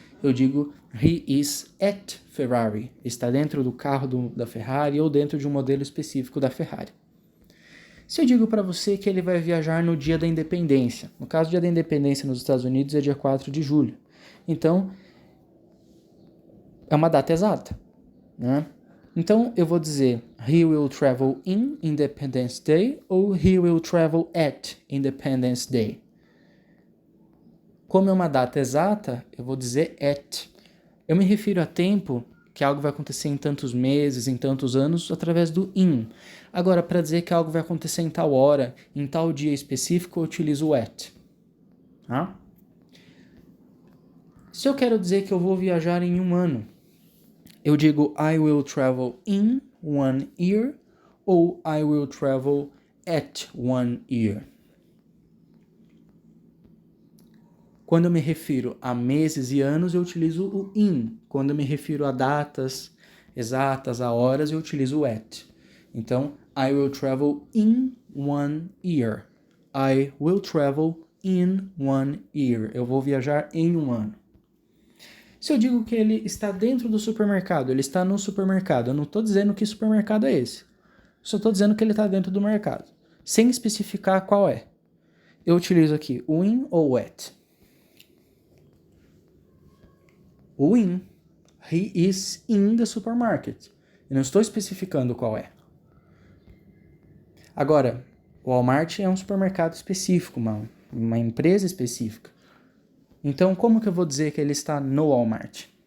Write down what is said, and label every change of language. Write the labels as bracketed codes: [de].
[pt] Eu digo, [en] he is at Ferrari. [pt] Está dentro do carro da Ferrari ou dentro de um modelo específico da Ferrari. Se eu digo para você que ele vai viajar no dia da independência, no caso, o dia da independência nos Estados Unidos é dia 4 de julho. Então, é uma data exata. Né? Então, eu vou dizer, [en] he will travel in Independence Day ou he will travel at Independence Day. [pt] Como é uma data exata, eu vou dizer at. Eu me refiro a tempo que algo vai acontecer em tantos meses, em tantos anos, através do in. Agora, para dizer que algo vai acontecer em tal hora, em tal dia específico, eu utilizo o at. Tá? Se eu quero dizer que eu vou viajar em um ano, eu digo [en] I will travel in 1 year ou I will travel at 1 year. [pt] Quando eu me refiro a meses e anos, eu utilizo o in. Quando eu me refiro a datas exatas, a horas, eu utilizo o at. [en] Então, I will travel in 1 year. I will travel in 1 year. [pt] Eu vou viajar em um ano. Se eu digo que ele está dentro do supermercado, ele está no supermercado, eu não estou dizendo que supermercado é esse. Só estou dizendo que ele está dentro do mercado, sem especificar qual é. Eu utilizo aqui o in ou o at. O in. [en] He is in the supermarket. [pt] Eu não estou especificando qual é. Agora, o Walmart é um supermercado específico, uma empresa específica. Então, como que eu vou dizer que ele está no Walmart?